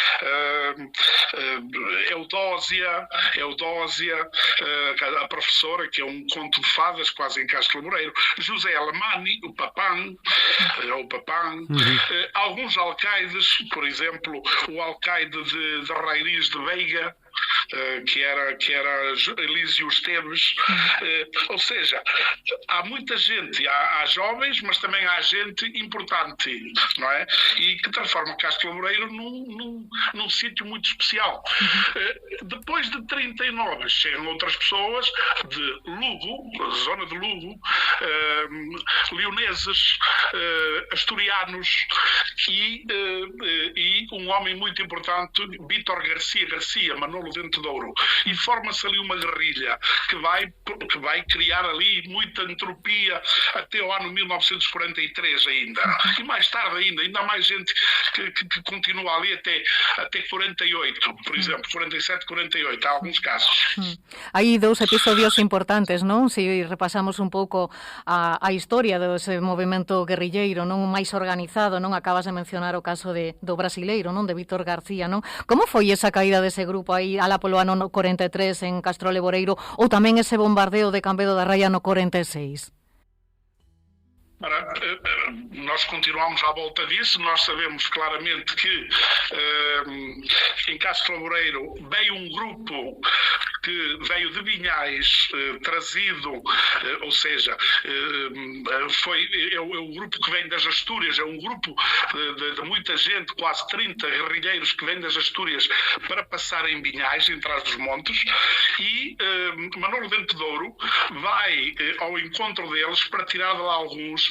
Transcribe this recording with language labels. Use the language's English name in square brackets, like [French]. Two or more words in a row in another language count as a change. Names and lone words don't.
[Portuguese] Eudósia, a professora, que é um conto de fadas quase em Castro Laboreiro, José Alemani, o Papán, alguns alcaides, por exemplo, o alcaide de Rairis de Veiga, que era Elísio Esteves. Ou seja, há muita gente, há jovens, mas também há gente importante, não é? E que transforma Castro Laboreiro num sítio muito especial. Depois de 39 chegam outras pessoas de Lugo, zona de Lugo, leoneses, asturianos e um homem muito importante, Vítor Garcia, Manolo Dente de Ouro, e forma-se ali uma guerrilha que vai criar ali muita entropia até o ano 1943 ainda, e mais tarde ainda há mais gente que continua ali até 48, por exemplo, 47, 48, há alguns casos. [Galician] Hai dous episodios importantes, non? Se repasamos un pouco a historia dese movimento guerrilleiro, non máis organizado, non? Acabas de mencionar o caso do brasileiro, non? De Vítor García, non? Como foi esa caída dese grupo aí alá polo ano 43 en Castro Laboreiro, ou tamén ese bombardeo de Cambedo da Raya no 46? [Portuguese] Nós continuamos à volta disso. Nós sabemos claramente que em Castro Laboreiro veio um grupo que veio de Vinhais, trazido, ou seja, é o grupo que vem das Astúrias, é um grupo de muita gente, quase 30 guerrilheiros que vêm das Astúrias para passar em Vinhais, em trás dos montes, e Manolo Dente de Ouro vai ao encontro deles para tirar de lá alguns.